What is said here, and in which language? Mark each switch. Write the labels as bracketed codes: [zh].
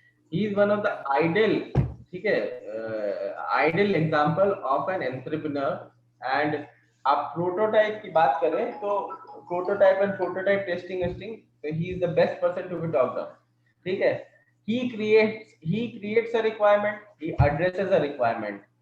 [en] He is one of the ideal, [hi] ठीक है, [en] ideal example of an entrepreneur. And [hi] आप prototype की बात करें तो prototype and prototype testing, [en] he is the best person to be talked of. [hi] ठीक है. [en] He creates a requirement, he addresses a requirement.